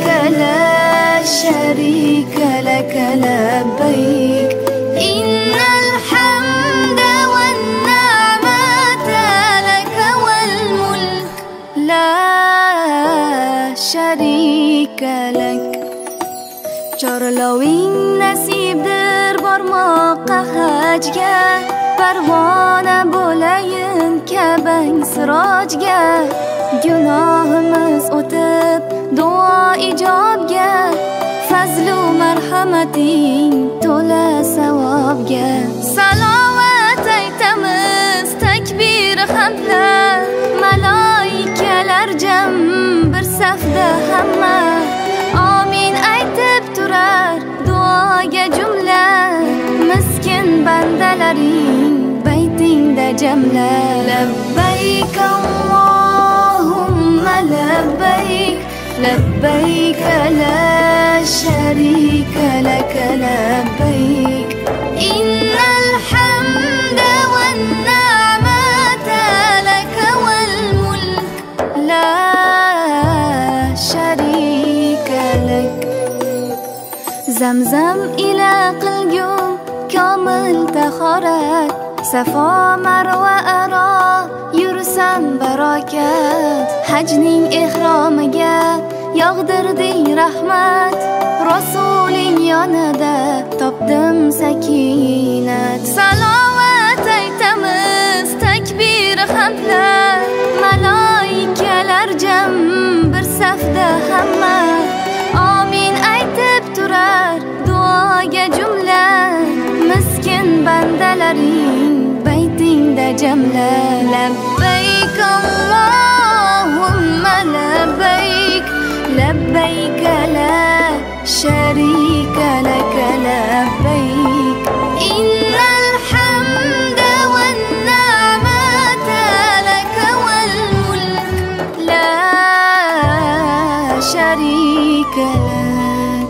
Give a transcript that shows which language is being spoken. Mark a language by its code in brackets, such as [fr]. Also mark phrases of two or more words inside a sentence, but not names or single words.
[ar] لا شريك لك لبيك إن الحمد والنعمة لك والملك لا شريك لك Chorloving [uz] nasibdir bormoqqa hajga Parvona bo'layin Ka'bang sirojga Gunohimiz o'tib duo ijobga Fazlu marhamating to'la savobga Salovat aytamiz takbir hamdlar Malaikalar jam bir safda hamma Amin aytib turar duoga jumla Miskin bandalaring baytingda jamla [ar] لبيك اللهم لبيك لبيك لا شريك لك لبيك إن الحمد والنعمة لك والملك لا شريك لك [uz] Zamzam ila qilgum komil tahorat Safo marva aro yursam barokat Hajning ihromiga yog'dirding rahmat Rasuling yonida topdim sakinat Salovat aytamiz takbir hamdlar Malaikalar jam bir safda hamma Amin aytib turar duoga jumla Miskin bandalaring baytingda jamla [ar] لبيك اللهم لبيك لبيك لا شريك لك لبيك إن الحمد والنعمة لك والملك لا شريك لك